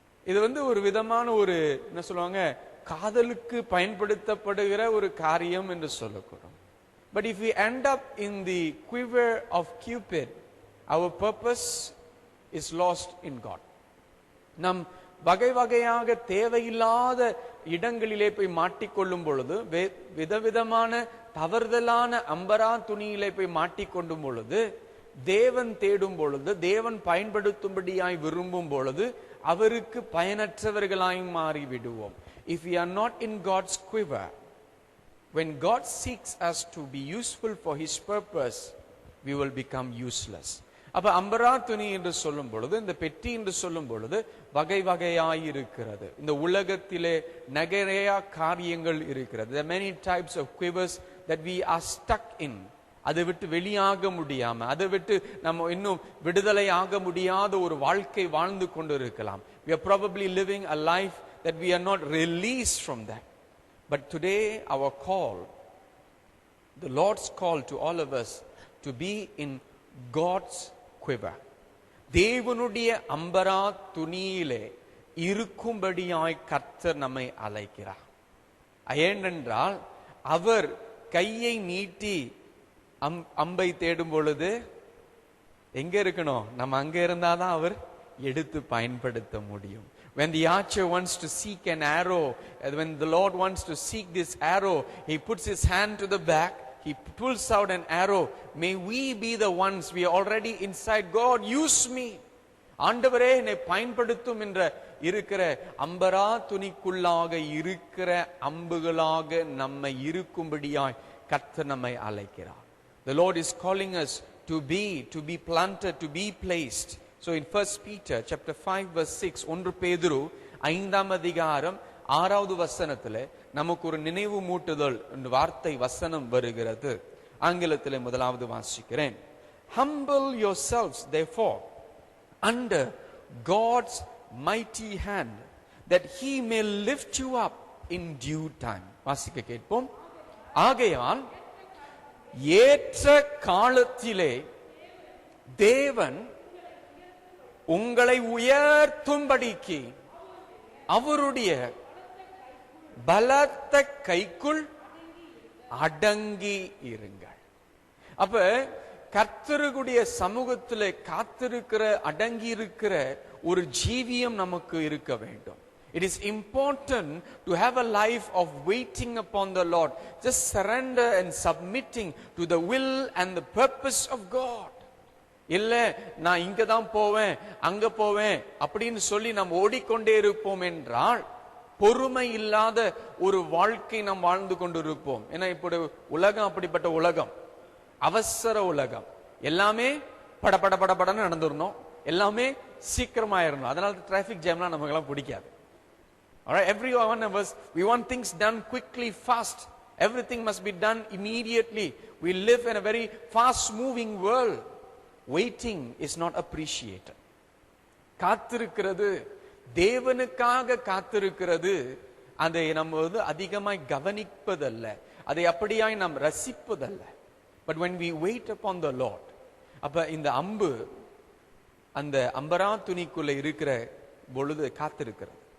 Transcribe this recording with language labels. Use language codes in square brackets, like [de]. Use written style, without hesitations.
[ta] இது ஒரு விதமான ஒரு என்ன சொல்லுவாங்க, காதலுக்கு பயன்படுத்தப்படுகிற ஒரு காரியம் என்று சொல்லக்கூடும். [en] But if we end up in the quiver of Cupid, our purpose is lost in God. [ta] நம் வகை வகையாக தேவையில்லாத இடங்களிலே போய் மாட்டிக்கொள்ளும் பொழுது, விதவிதமான தவறுதலான அம்பரா துணியிலே போய் மாட்டிக்கொண்டும் பொழுது, தேவன் தேடும் பொழுது, தேவன் பயன்படுத்தும்படியாய் விரும்பும் பொழுது அவருக்கு பயனற்றவர்களாய் மாறி விடுவோம். [en] If we are not in God's quiver, when God seeks us to be useful for his purpose, we will become useless. [ta] அப்ப அம்பரா துணி என்று சொல்லும் பொழுது, இந்த பெட்டி என்று சொல்லும் பொழுது வகை வகையாய் இருக்கிறது. இந்த உலகத்திலே நிறைய காரியங்கள் இருக்கிறது. [en] There are many types of quivers that we are stuck in. [ta] அதை விட்டு வெளியாக முடியாம, அதை விட்டு நம்ம இன்னும் விடுதலை ஆக முடியாத ஒரு வாழ்க்கை வாழ்ந்து கொண்டு இருக்கலாம். [en] We are probably living a life that we are not released from that. But today our call, the Lord's call to all of us, to be in God's quiver. [ta] தேவனுடைய அம்பரா துணியிலே இருக்கும்படியாய் கர்த்தர் நம்மை அழைக்கிறார். ஏனென்றால் அவர் கையை நீட்டி அம்பை தேடும் பொழுது எங்க இருக்கணும்? நம்ம அங்க இருந்தாதான் அவர் எடுத்து பயன்படுத்த முடியும். [en] When the archer wants to seek an arrow, when the Lord wants to seek this arrow, he puts his hand to the back, he pulls out an arrow. May we be the ones, we are already inside. God, use me. [ta] ஆண்டவரே என்னை பயன்படுத்தும் என்ற இருக்கிற அம்பரா துணிக்குள்ளாக இருக்கிற அம்புகளாக நம்மை இருக்கும்படியாய் கர்த்தர் நம்மை அழைக்கிறார். [en] The Lord is calling us to be planted, to be placed. So in 1 Peter chapter 5 verse 6, [ta] 1 பேதுரு 5ஆம் அதிகாரம் 6வது வசனத்திலே நமக்கு ஒரு நினைவு மூட்டுதல் என்ற வார்த்தை வசனம் வருகிறது. ஆங்கிலத்திலே முதலாவது வாசிக்கிறேன். [en] Humble yourselves therefore under God's mighty hand, that he may lift you up in due time. [ta] வாசிக்க கேட்போம். ஆகையால் ஏற்ற காலத்திலே தேவன் உங்களை உயர்த்தும்படிக்கு அவருடைய பலத்த கைக்குள் அடங்கி இருங்கள். அப்ப கர்த்தருடைய சமூகத்திலே காத்திருக்கிற அடங்கி இருக்கிற ஒரு ஜீவியம் நமக்கு இருக்க வேண்டும். [en] It is important to have a life of waiting upon the Lord, just surrender and submitting to the will and the purpose of God. [ta] இல்ல நான் இங்க தான் போவேன் அங்க போவேன் அப்படின்னு சொல்லி நாம் ஓடிக்கொண்டே இருப்போம் என்றால் பொறுமை இல்லாத ஒரு வாழ்க்கை நாம் வாழ்ந்து கொண்டிருப்போம். ஏன்னா இப்படி உலகம் அப்படிப்பட்ட உலகம், அவசர உலகம். எல்லாமே பட பட பட படன்னு நடந்துடணும், எல்லாமே சீக்கிரமாயிரணும். அதனால டிராபிக் ஜாம்லாம் நமக்கு எல்லாம் பிடிக்காது. [en] Alright, every one of us, we want things done quickly, fast. Everything must be done immediately. We live in a very fast moving world. Waiting is not appreciated. [ta] காத்திருக்கிறது, தேவனுக்காக காத்திருக்கிறது, அதை நம்ம அதிகமாய் கவனிப்பதல்ல, அதை அப்படியாய் நாம் ரசிப்பதல்ல. [en] But when we wait upon the Lord, [ta] அப்ப இந்த அம்பு அந்த அம்பரா துணிக்குள்ள இருக்கிற பொழுது காத்திருக்கிறது.